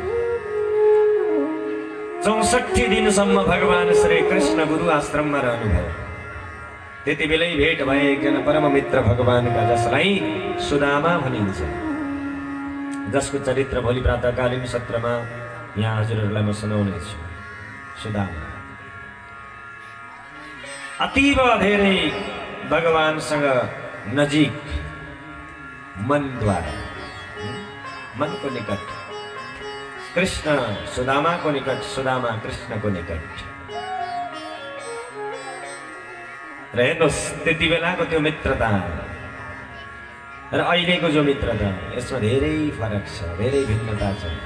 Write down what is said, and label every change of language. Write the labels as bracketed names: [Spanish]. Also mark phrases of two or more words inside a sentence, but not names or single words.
[Nepali] 64 दिनसम्म भगवान श्री कृष्ण गुरु आश्रममा रहनुभयो। त्यति बेलै भेट भए एकजना परम मित्र भगवानका, जसलाई सुदामा भनिन्छ, जसको चरित्र भोलि प्रातःकालीन सत्रमा यहाँ हजुरहरूलाई म सुनाउनेछु। सुदामा अतीव धेरै भगवानसँग नजिक, मनद्वारा, मनको निकट, कृष्ण सुदामाको निकट, सुदामा कृष्णको निकट। र हेर्नुहोस् त्यति बेलाको त्यो मित्रता र अहिलेको जो मित्रता, यसमा धेरै फरक छ, धेरै भिन्नता छ।